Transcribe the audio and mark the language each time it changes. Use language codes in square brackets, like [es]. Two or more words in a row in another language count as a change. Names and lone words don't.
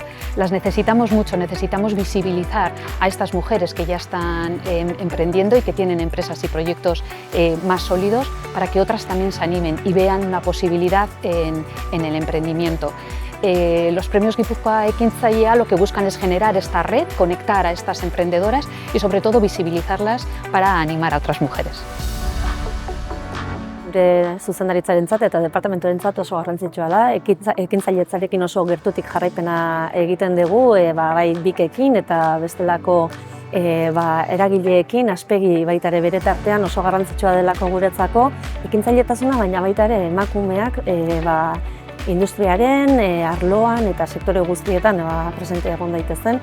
[es] Las necesitamos mucho, necesitamos visibilizar a estas mujeres que ya están emprendiendo y que tienen empresas y proyectos más sólidos para que otras también se animen y vean una posibilidad en el emprendimiento. Los premios Guipúzcoa Ekintzailea lo que buscan es generar esta red, conectar a estas emprendedoras y sobre todo visibilizarlas para animar a otras mujeres. [eu] Gure zuzendaritzarentzat eta departamentuarentzat oso garrantzitsua da, ekintzailetzarekin oso gertutik jarraipena egiten dugu, bai bikekin eta bestelako eragileekin, aspegi baita ere bere tartean oso garrantzitsua delako guretzako ekintzailetasuna, baina baita ere emakumeak industriaren, arloan eta sektore guztietan presente egon daitezen.